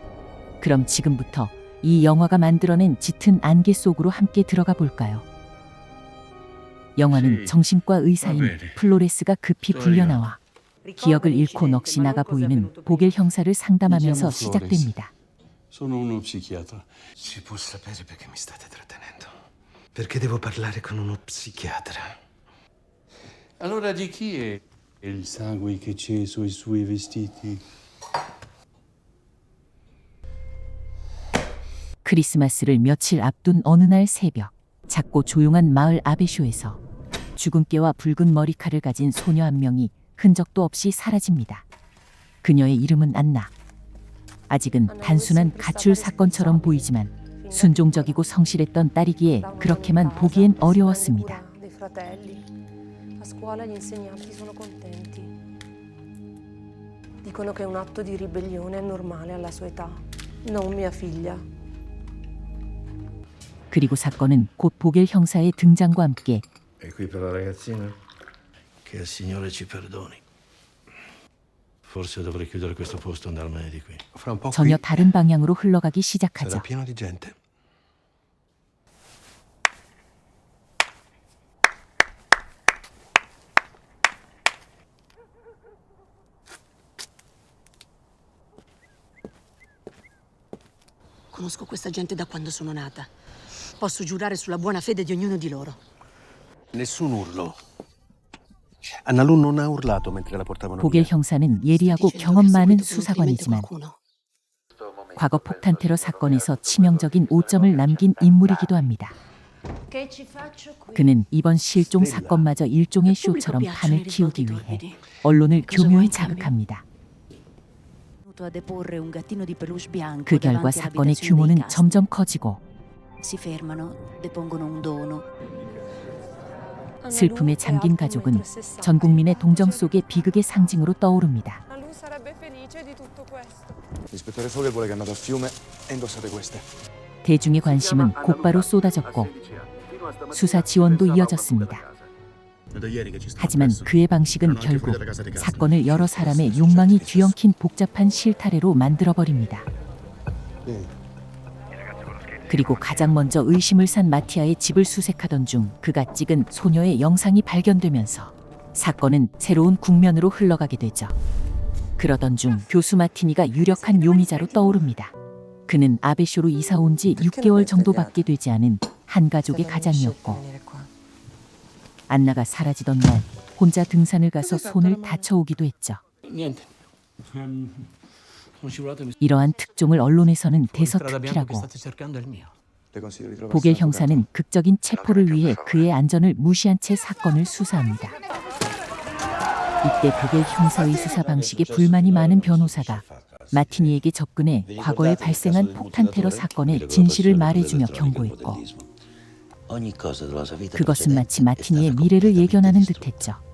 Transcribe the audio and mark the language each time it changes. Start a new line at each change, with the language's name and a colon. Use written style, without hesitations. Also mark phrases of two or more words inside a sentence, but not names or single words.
Korean: 그럼 지금부터 이 영화가 만들어낸 짙은 안개 속으로 함께 들어가 볼까요? 영화는 정신과 의사인 플로레스가 급히 불려나와 기억을 잃고 넋이 나가 보이는 보겔 형사를 상담하면서 시작됩니다.
Italian: Sono uno psichiatra. Si può sapere perché mi state trattenendo? Perché devo parlare con uno psichiatra? Allora di chi è il sangue che c'è sui suoi vestiti?
Korean: 크리스마스를 며칠 앞둔 어느 날 새벽, 작고 조용한 마을 아베쇼에서 주근깨와 붉은 머리칼을 가진 소녀 한 명이 흔적도 없이 사라집니다. 그녀의 이름은 안나. 아직은 단순한 가출 사건처럼 보이지만 순종적이고 성실했던 딸이기에 그렇게만 보기엔 어려웠습니다.
Italian: Dicono che un atto di ribellione è normale alla sua età, non mia figlia.
Korean: 그리고 사건은 곧 보겔 형사의 등장과 함께
Italian: E qui per la ragazzina? Che il Signore ci perdoni. Forse dovrei chiudere questo posto e andarmene di qui. Fra un po'
Korean: 전혀
Italian: qui
Korean: 다른 방향으로 흘러가기 시작하죠.
Italian: sarà pieno di gente. Conosco questa gente da quando sono nata. Posso giurare sulla buona fede di ognuno di loro. Nessun urlo. Annalù non ha urlato mentre la portavano
Korean: 보겔
Italian: via.
Korean: 형사는 예리하고 경험 많은 수사관이지만 과거 폭탄 테러 사건에서 치명적인 오점을 남긴 인물이기도 합니다. 그는 이번 실종 사건마저 일종의 쇼처럼 판을 키우기 위해 언론을 교묘히 자극합니다. 그 결과 사건의 규모는 점점 커지고 슬픔에 잠긴 가족은 전 국민의 동정 속의 비극의 상징으로 떠오릅니다.
Italian: L'ispettore Fogel vuole che andate a fiume e indossate queste.
Korean: 대중의 관심은 곧바로 쏟아졌고 수사 지원도 이어졌습니다. 하지만 그의 방식은 결국 사건을 여러 사람의 욕망이 뒤엉킨 복잡한 실타래로 만들어버립니다. 그리고 가장 먼저 의심을 산 마티아의 집을 수색하던 중 그가 찍은 소녀의 영상이 발견되면서 사건은 새로운 국면으로 흘러가게 되죠. 그러던 중 교수 마티니가 유력한 용의자로 떠오릅니다. 그는 아베쇼로 이사 온 지 6개월 정도밖에 되지 않은 한 가족의 가장이었고 안나가 사라지던 날 혼자 등산을 가서 손을 다쳐오기도 했죠.
Italian: Niente. Non scivolate,
Korean: 이러한 특종을 언론에서는 대서특필하고
Italian: state cercando il mio. Le consiglio di trovare
Korean: 보겔 형사는 극적인 체포를 위해 그의 안전을 무시한 채 사건을 수사합니다. 이때 보겔 형사의 수사 방식에 불만이 많은 변호사가 마티니에게 접근해 과거에 발생한 폭탄 테러 사건의 진실을 말해주며 경고했고 그것은 마치 마티니의 미래를 예견하는 듯했죠.